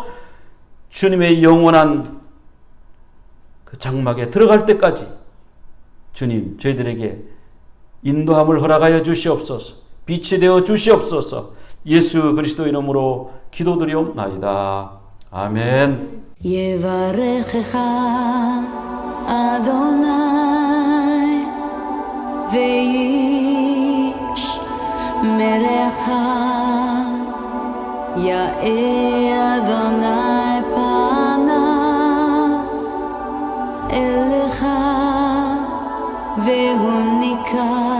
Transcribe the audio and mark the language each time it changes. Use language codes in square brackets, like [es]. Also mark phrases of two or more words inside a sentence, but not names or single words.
[ko] 주님의 영원한 그 장막에 들어갈 때까지 주님, 저희들에게 인도함을 허락하여 주시옵소서. 빛이 되어 주시옵소서. 예수 그리스도의 이름으로 기도드리옵나이다. 아멘. [he] יברכך אדוני וישמרך, יאר אדוני פניו אליך והוניקה